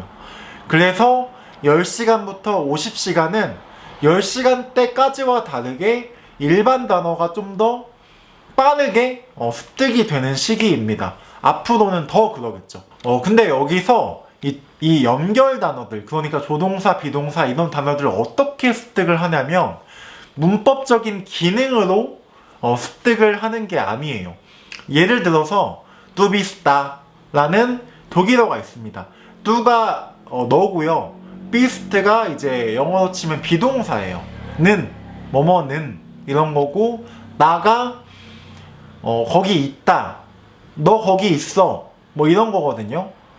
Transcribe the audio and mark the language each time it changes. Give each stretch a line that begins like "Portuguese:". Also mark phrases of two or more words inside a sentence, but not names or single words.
Korean: 그래서 10시간부터 50시간은 10시간 때까지와 다르게 일반 단어가 좀 더 빠르게 습득이 되는 시기입니다. 앞으로는 더 그러겠죠. 근데 여기서 이 연결 단어들, 그러니까 조동사, 비동사 이런 단어들을 어떻게 습득을 하냐면 문법적인 기능으로 습득을 하는 게 아니에요. 예를 들어서
German: du bist da
Korean: 라는 독일어가 있습니다. du가 너고요. bist가 이제 영어로 치면 비동사예요. 는, 뭐뭐는 이런 거고, 나가 거기 있다, 너 거기 있어, 뭐 이런 거거든요.